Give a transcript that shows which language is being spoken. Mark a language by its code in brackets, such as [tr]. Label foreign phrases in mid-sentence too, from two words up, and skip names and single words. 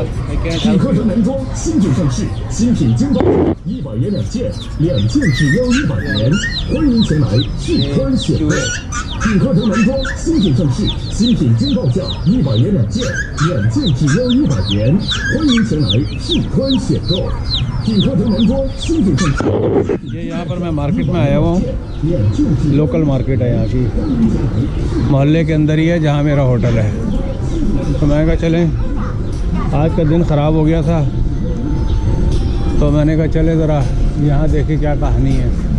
[zh] 品客城男装新品上市，新品惊爆价，100元2件，2件只要100元。欢迎前来试穿选购。品客城男装新品上市，新品惊爆价，100元2件，2件只要100元。欢迎前来试穿选购。品客城男装新品上市。 [hi] ये यहाँ पर मैं मार्केट में आया हुआ हूँ। [en] local market [hi] है यहाँ की, मोहल्ले के अंदर ही है जहाँ मेरा होटल है। तो मैंने कहा चलें, आज का दिन ख़राब हो गया था तो मैंने कहा चले ज़रा यहाँ देखें क्या कहानी है।